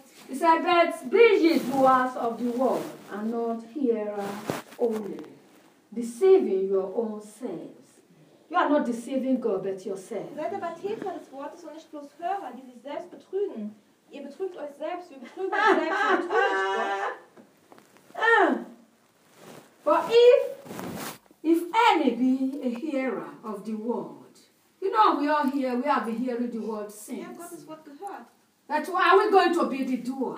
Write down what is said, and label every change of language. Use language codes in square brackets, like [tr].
[en] It says, but be ye doers of the word and not hearers only, deceiving your own selves. You are not deceiving God, but yourself. [de] Seid aber Täter des Wortes und nicht bloß Hörer, die sich selbst betrügen. Ihr betrügt euch selbst, wir betrügen uns selbst und [en] For if any be a hearer of the word, you know we are here, we have been hearing the word since. [de] Ja, Gottes Wort gehört. [en] But why are we going to be the doer?